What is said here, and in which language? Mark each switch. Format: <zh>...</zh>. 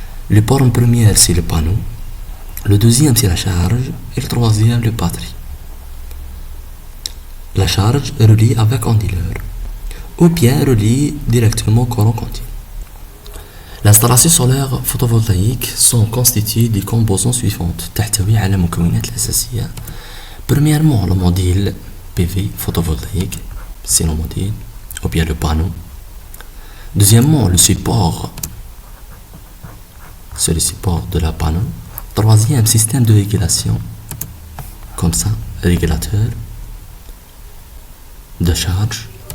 <fr>Le borne première c'est le panneau, le deuxième c'est la charge et le troisième le batterie. La charge est reliée avec onduleur ou bien reliée directement au courant continu. L'installation solaire photovoltaïque sont constituées des composants suivantes.</fr> <ar>تحتوي على مكونات الأساسية.</ar> <fr>Premièrement, le module PV photovoltaïque, c'est le module, ou bien le panneau. Deuxièmement, le support, c'est le support de la panneau. Troisième, système de régulation, comme ça, régulateur de charge.</fr>